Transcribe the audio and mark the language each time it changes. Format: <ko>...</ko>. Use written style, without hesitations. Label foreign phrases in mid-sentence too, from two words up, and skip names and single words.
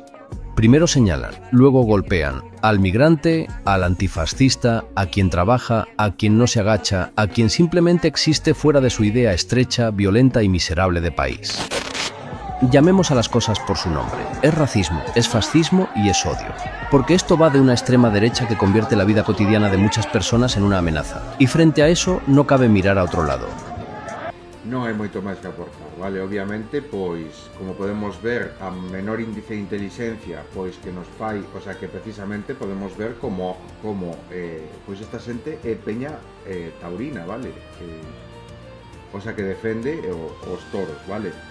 <es>Primero señalan, luego golpean al migrante, al antifascista, a quien trabaja, a quien no se agacha, a quien simplemente existe fuera de su idea estrecha, violenta y miserable de país. Llamemos a las cosas por su nombre. Es racismo, es fascismo y es odio. Porque esto va de una extrema derecha que convierte la vida cotidiana de muchas personas en una amenaza. Y frente a eso no cabe mirar a otro lado.</es> <gl>Non hai moito máis que aportar, vale? Obviamente, pois, como podemos ver, a menor índice de inteligencia, pois que nos fai,</gl> <es>o sea,</es> <gl>que precisamente podemos ver como pois esta xente é peña taurina, vale?</gl> <es>O sea,</es> <gl>que defende os toros, vale?</gl>